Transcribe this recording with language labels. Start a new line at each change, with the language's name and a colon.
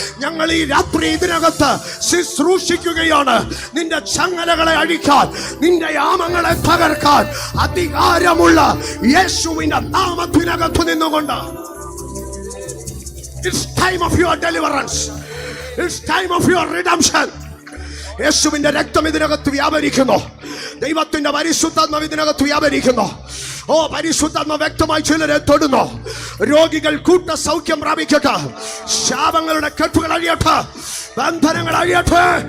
Malayalam: ഞങ്ങൾ ഈ രാത്രി ഇതിനകത്ത് ശുശ്രൂഷിക്കുകയാണ്. നിന്റെ ചങ്ങലകളെ അഴിക്കാൻ, നിന്റെ യാമങ്ങളെ തകർക്കാൻ അധികാരമുള്ള യേശുവിന്റെ നാമത്തിനകത്ത് നിന്നുകൊണ്ട്
English: It's time of your deliverance. It's time of your redemption.
Malayalam: യേശുവിന്റെ രക്തം ഇതിനകത്ത് വ്യാപരിക്കുന്നു. ദൈവത്തിന്റെ പരിശുദ്ധാത്മാവ് ഇതിനകത്ത് വ്യാപരിക്കുന്നു. ഓ, പരിശുദ്ധാത്മാവ് വ്യക്തമായി ചിലരെ തൊടുന്നു. രോഗികൾ കൂട്ട സൗഖ്യം പ്രാപിക്കട്ടെ. ശാപങ്ങളുടെ കെട്ടുകൾ അഴിയട്ടെ, ബന്ധനങ്ങൾ അഴിയട്ടെ.